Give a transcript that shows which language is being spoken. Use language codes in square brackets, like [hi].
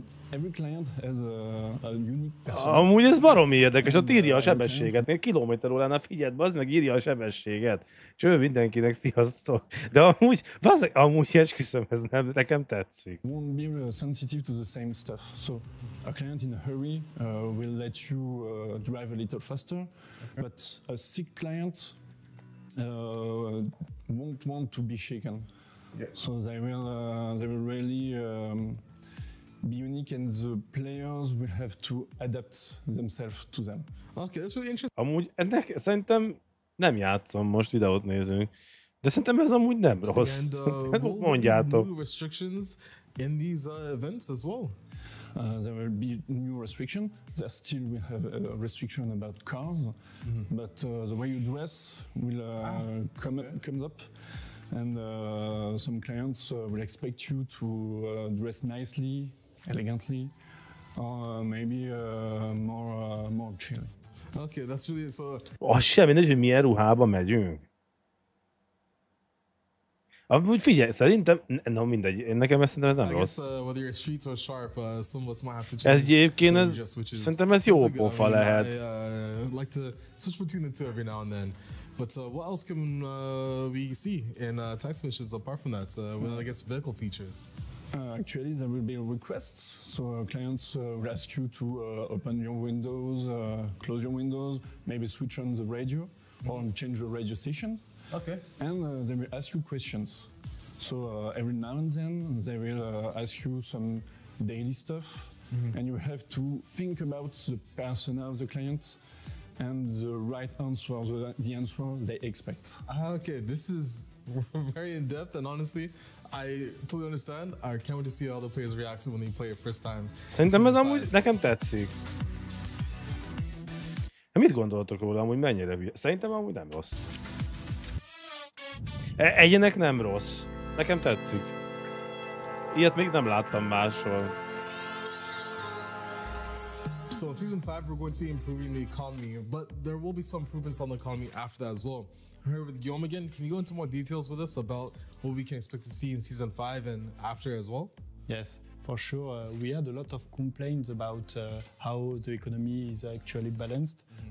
[en] Every client has a unique person. [hu] Amúgy ez baromi érdekes, ott írja a sebességet. Még kilométeróránál figyeld, bazd meg, írja a sebességet. És ő mindenkinek sziasztok. De amúgy esküszöm, ez nekem tetszik. [en] Won't be sensitive to the same stuff. So a client in a hurry will let you drive a little faster, but a sick client won't want to be shaken. Yeah. So they will really be unique, and the players will have to adapt themselves to them. Okay, that's really interesting. [hu] Amúgy szerintem nem játszom, most videót nézünk, de szerintem ez amúgy nem rossz. [en] And [hu] mondjátok. [en] New restrictions in these events as well. There will be new restriction. There still will have a restriction about cars, but the way you dress will comes up. And some clients will expect you to dress nicely, elegantly, or maybe more chill. Okay, that's really so. [hu] Az sem mindegy, hogy milyen ruhába megyünk. Amúgy figyelj, szerintem, na mindegy, nekem ez szerintem ez nem rossz. [en] Whether you're street or sharp, some of us might have to change. [hu] Ez egyébként, szerintem ez jó pofa lehet. [en] I like to switch between the two every now and then. But what else can we see in text missions apart from that? Well, I guess vehicle features. Actually, there will be requests. So clients will ask you to open your windows, close your windows, maybe switch on the radio or change the radio stations. Okay. And they will ask you questions. So every now and then they will ask you some daily stuff, and you have to think about the persona of the clients and the right answer, the answer they expect. Okay, this is very in depth, and honestly, I totally understand. I can't wait to see how the players react when they play it first time. [hu] Szerintem ez amúgy nekem tetszik. Mit gondoltok róla, amúgy mennyire hülye? Szerintem amúgy nem rossz. Egyenek nem rossz. Nekem tetszik. Ilyet még nem láttam máshol. [en] So in Season 5, we're going to be improving the economy, but there will be some improvements on the economy after that as well. Here with Guillaume again, can you go into more details with us about what we can expect to see in Season 5 and after as well? Yes. For sure, we had a lot of complaints about how the economy is actually balanced.